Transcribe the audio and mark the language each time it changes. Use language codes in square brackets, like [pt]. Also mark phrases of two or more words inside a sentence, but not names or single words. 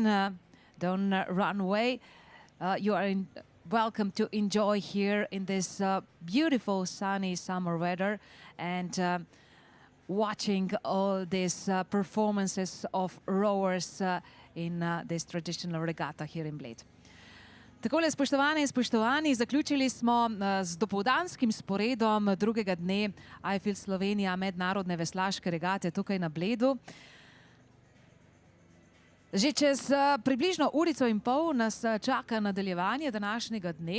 [en] Don't run away. You are welcome to enjoy here in this beautiful sunny summer weather and watching all these performances of rowers in this traditional regatta here in Bled. [sl] Takole, spoštovane in spoštovani, zaključili smo z dopoldanskim sporedom drugega dne I Feel Slovenija mednarodne veslaške regate tukaj na Bledu. Že čez približno urico in pol nas čaka nadaljevanje današnjega dne.